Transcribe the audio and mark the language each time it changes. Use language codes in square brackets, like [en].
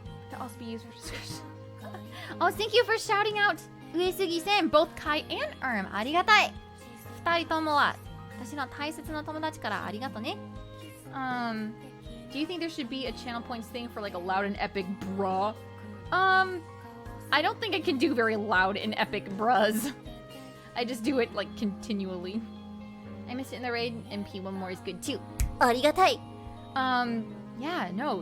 [en] That also be used for discussion. Oh, thank you for shouting out Uesugi-sen, both Kai and Erm. [ja] Arigatai. 二人ともは私の大切な友達からありがとね. [en] Do you think there should be a channel points thing for like a loud and epic bruh? I don't think I can do very loud and epic bruhs. I just do it like continually. I missed it in the raid, and P1 more is good too. Arigatai. Yeah, no.